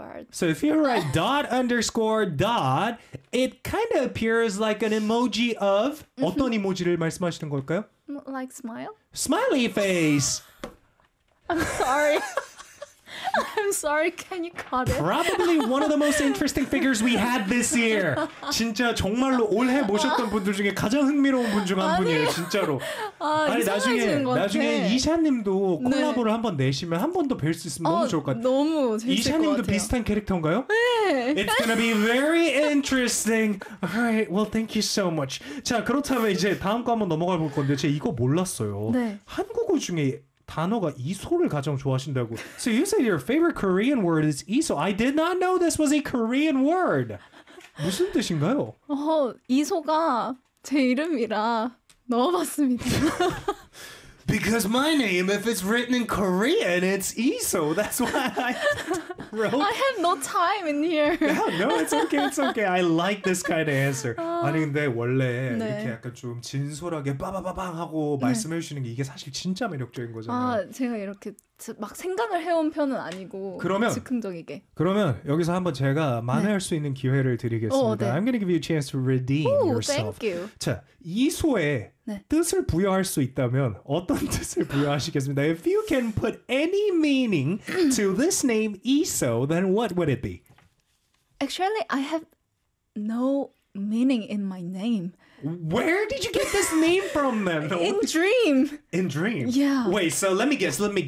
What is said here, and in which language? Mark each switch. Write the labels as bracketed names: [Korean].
[English] So if you write dot underscore dot, it kind of appears like an emoji of [Korean] 어떤 이모지를 말씀하시는 걸까요? [English] Like smile? Smiley face! I'm sorry, can you cut it? Probably one of the most interesting figures we had this year. [Korean] 진짜 정말로 올해 모셨던 분들 중에 가장 흥미로운 분 중 한 분이에요, 진짜로. 아니 나중에 이샤님도 콜라보를 한번 내시면 한 번 더 뵐 수 있으면 너무 좋을 것 같아요. 너무 재밌을 것 같아요. 이샤님도 비슷한 캐릭터인가요? 네. [English] It's gonna be very interesting. Alright, well thank you so much. [Korean] 자, 그렇다면 이제 다음 거 한번 넘어가 볼 건데 제가 이거 몰랐어요. 네. 한국어 중에 단어가 이소를 가장 좋아하신다고. [English] So you said your favorite Korean word is 이소. I did not know this was a Korean word. [Korean] 무슨 뜻인가요? 어, 이소가 제 이름이라 넣어봤습니다. [English] Because my name, if it's written in Korean, it's 이소. That's why I wrote. I have no time in here. No, it's okay. It's okay. I like this kind of answer. [Korean] 아니 근데 원래 네. 이렇게 약간 좀 진솔하게 빠바바방 하고 네. 말씀해 주시는 게 이게 사실 진짜 매력적인 거잖아요. 아, 제가 이렇게 막 생각을 해온 편은 아니고 그러면, 즉흥적이게. 그러면 여기서 한번 제가 만회할 네. 수 있는 기회를 드리겠습니다. 오, 네. [English] I'm gonna give you a chance to redeem yourself. Thank you. [Korean] 자, 이소에 네. 뜻을 부여할 수 있다면 어떤 뜻을 부여하시겠습니다? [English] If you can put any meaning to this name, Iso, then what would it be? Actually, I have no meaning in my name. Where did you get this name from then? In dream. Yeah. Wait, so let me guess.